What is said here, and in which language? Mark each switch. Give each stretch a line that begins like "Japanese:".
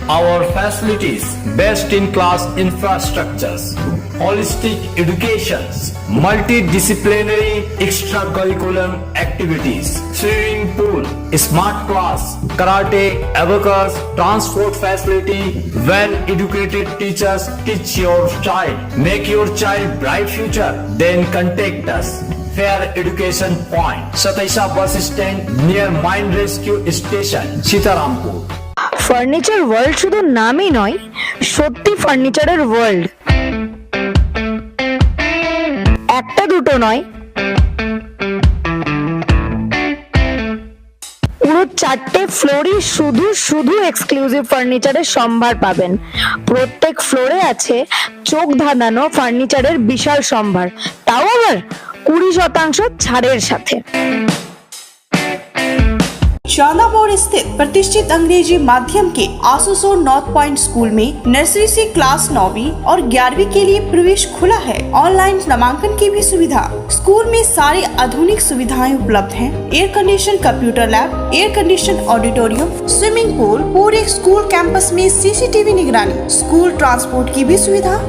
English: Our facilities, best in class infrastructures, holistic educations, multidisciplinary extracurricular activities, swimming pool, smart class, karate, abacus, transport facility, well educated teachers teach your child. Make your child bright future, then contact us. Fair Education Point, Sataisa bus stand near Mine Rescue Station, Sitarampur.
Bangla: Furniture world শুধু নামই নয়, সত্যি ফার্নিচারের world. একটা দুটো নয়, পুরো 4টে ফ্লোরই শুধু শুধু এক্সক্লুসিভ ফার্নিচারের সম্ভার পাবেন। প্রত্যেক ফ্লোরে আছে চোখ ধাঁধানো ফার্নিচারের বিশাল সম্ভার, তাও আবার 20% ছাড়ের সাথে।
Hindi: शालामोड़ स्थित प्रतिष्ठित अंग्रेजी माध्यम के आसनसोल नॉर्थ पॉइंट स्कूल में नर्सरी से क्लास 9वीं और 11वीं के लिए प्रवेश खुला है। ऑनलाइन नामांकन की भी सुविधा। स्कूल में सारी आधुनिक सुविधाएं उपलब्ध हैं। Air condition computer lab, air condition auditorium, swimming pool, पूरे स्कूल कैंपस में सीसीटीवी निगरानी, स्कूल ट्रांसपोर्ट की भी सुविधा।